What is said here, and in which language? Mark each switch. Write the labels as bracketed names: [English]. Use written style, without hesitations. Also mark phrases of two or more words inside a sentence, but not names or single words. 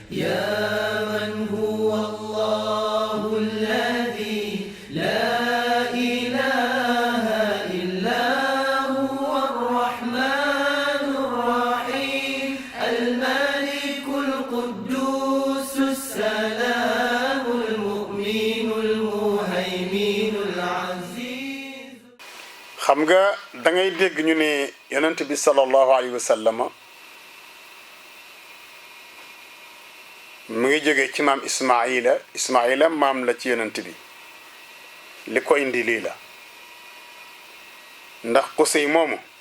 [Arabic] يا من هو الله الذي لا إله إلا هو الرحمن الرحيم الملك القدوس السلام المؤمن المهيمن العزيز. [Wolof] xam nga da ngay dégg ñu ne yonent bi [Arabic] صلى الله عليه وسلم [Wolof] mu ngi jógee ci maam Ismaila maam la ci yonent bi li ko indi lii la ndax Qusay moomu